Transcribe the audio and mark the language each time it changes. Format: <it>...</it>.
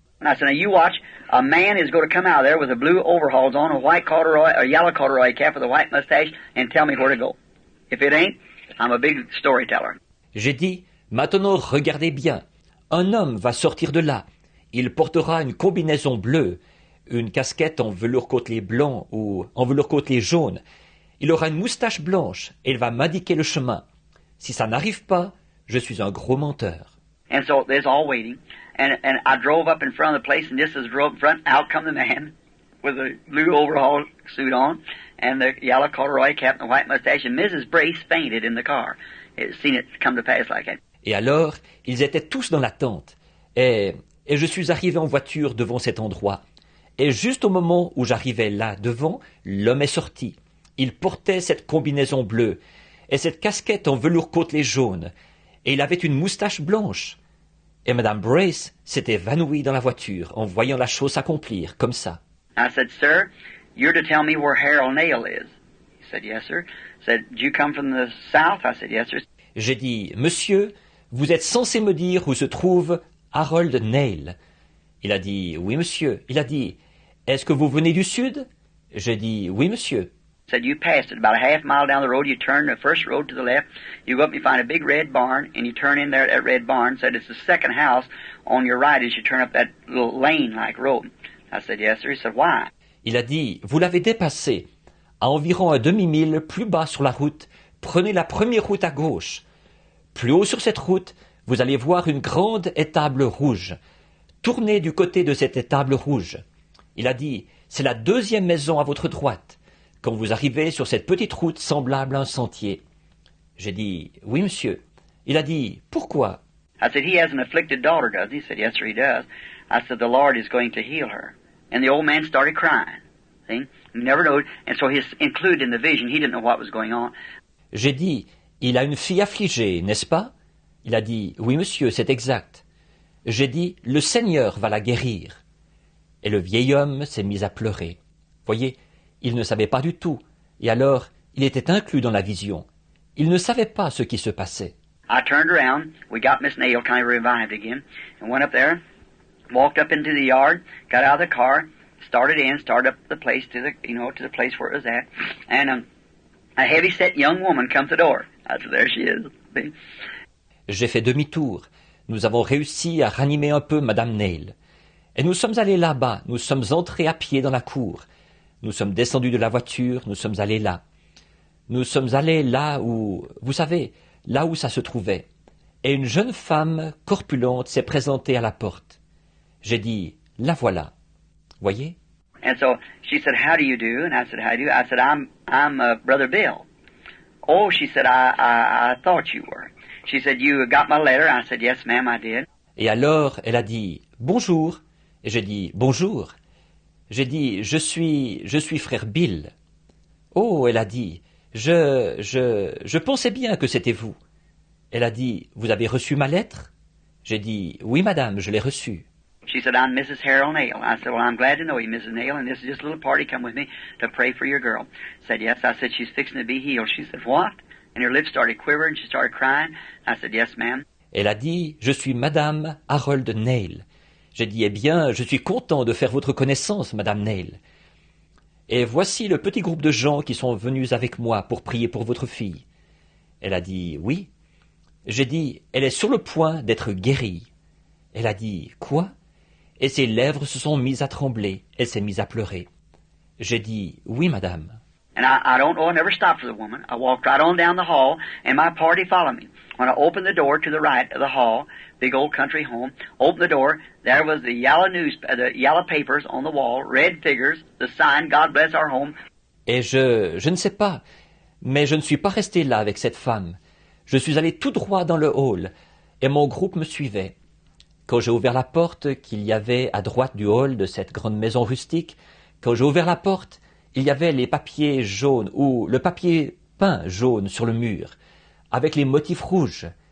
<en>And I said, now you watch, a man is going to come out of there with a blue overalls on, a white corduroy, a yellow corduroy cap with a white mustache, and tell me where to go. If it ain't, I'm a big storyteller.</en> <fr>J'ai dit, maintenant regardez bien, un homme va sortir de là. Il portera une combinaison bleue, une casquette en velours côtelé blanc ou en velours côtelé jaune. Il aura une moustache blanche et il va m'indiquer le chemin. Si ça n'arrive pas, je suis un gros menteur.</fr> <en>And so there's all waiting. And I drove up in front of the place, and just as I drove up in front, out come the man with the blue overall suit on and the yellow corduroy cap and the white mustache, and Mrs. Brace fainted in the car. Seen it come to pass like that.</en> <fr>Et alors, ils étaient tous dans la tente. Et je suis arrivé en voiture devant cet endroit. Et juste au moment où j'arrivais là devant, l'homme est sorti. Il portait cette combinaison bleue et cette casquette en velours côtelé jaune. Et il avait une moustache blanche. Et Madame Brace s'est évanouie dans la voiture en voyant la chose s'accomplir, comme ça.</fr> <en>I said, sir, you're to tell me where Harold Nail is. He said, yes, sir. I said, do you come from the south? I said, yes, sir.</en> <fr>J'ai dit, monsieur, vous êtes censé me dire où se trouve Harold Nail. Il a dit, oui, monsieur. Il a dit, est-ce que vous venez du sud? J'ai dit, oui, monsieur.</fr> <en>Said you passed it about a half mile down the road. You turn the first road to the left. You go up and you find a big red barn, and you turn in there at that red barn. Said it's the second house on your right as you turn up that little lane-like road. I said, yes, sir. He said, why?</en> <fr>Il a dit, vous l'avez dépassé. À environ un demi-mille plus bas sur la route, prenez la première route à gauche. Plus haut sur cette route, vous allez voir une grande étable rouge. Tournez du côté de cette étable rouge. Il a dit, c'est la deuxième maison à votre droite. Quand vous arrivez sur cette petite route semblable à un sentier. J'ai dit, oui, monsieur. Il a dit, pourquoi?</fr> <en>I said, he has an afflicted daughter, does he? He said, yes, sir, he does. I said, the Lord is going to heal her. And the old man started crying. See? He never knowed. And so he's included in the vision. He didn't know what was going on.</en> <fr>J'ai dit, il a une fille affligée, n'est-ce pas? Il a dit, oui, monsieur, c'est exact. J'ai dit, le Seigneur va la guérir. Et le vieil homme s'est mis à pleurer. Voyez, il ne savait pas du tout, et alors il était inclus dans la vision. Il ne savait pas ce qui se passait.</fr> <en>I turned around, we got Miss Nail kind of revived again, and went up there, walked up into the yard, got out of the car, started up the place to the place where it was at, and a heavy-set young woman come to the door. I said, there she is. See?</en> <fr>J'ai fait demi-tour. Nous avons réussi à ranimer un peu Madame Nail. Et nous sommes allés là-bas, nous sommes entrés à pied dans la cour. Nous sommes descendus de la voiture, nous sommes allés là. Nous sommes allés là où, vous savez, là où ça se trouvait. Et une jeune femme corpulente s'est présentée à la porte. J'ai dit, la voilà. Voyez?</fr> <en>And so she said, how do you do? And I said, how do you? I said, I'm Brother Bill. Oh, she said, I thought you were. She said, "You got my letter?" I said, "Yes, ma'am, I did."</en> <fr>Et alors, elle a dit « Bonjour ». Et j'ai dit « Bonjour ». J'ai dit « Je suis frère Bill ». Oh, elle a dit « Je pensais bien que c'était vous ». Elle a dit « Vous avez reçu ma lettre ?» J'ai dit « Oui, madame, je l'ai reçue ».</fr> <en>She said, "I'm Mrs. Harold Nail." I said, "Well, I'm glad to know you, Mrs. Nail, and this is just a little party. Come with me to pray for your girl." Said, "Yes." I said, "She's fixing to be healed." She said, "What?" And her lips started quivering. She started crying. I said, "Yes, ma'am."</en> <fr>Elle a dit « Je suis madame Harold Nail ». J'ai dit « Eh bien, je suis content de faire votre connaissance, madame Nail. Et voici le petit groupe de gens qui sont venus avec moi pour prier pour votre fille. » Elle a dit « Oui ». J'ai dit « Elle est sur le point d'être guérie. » Elle a dit « Quoi ?» Et ses lèvres se sont mises à trembler. Elle s'est mise à pleurer. J'ai dit « Oui, madame. »</fr> <en>And I don't know, I never stopped for the woman. I walked right on down the hall, and my party followed me. When I opened the door to the right of the hall, big old country home, opened the door, there was the yellow papers on the wall, red figures, the sign, "God bless our home."</en> <fr>Et je ne sais pas, mais je ne suis pas resté là avec cette femme. Je suis allé tout droit dans le hall, et mon groupe me suivait. Quand j'ai ouvert la porte qu'il y avait à droite du hall de cette grande maison rustique, quand j'ai ouvert la porte, il y avait les papiers jaunes ou le papier peint jaune sur le mur, avec les motifs rouges.</fr>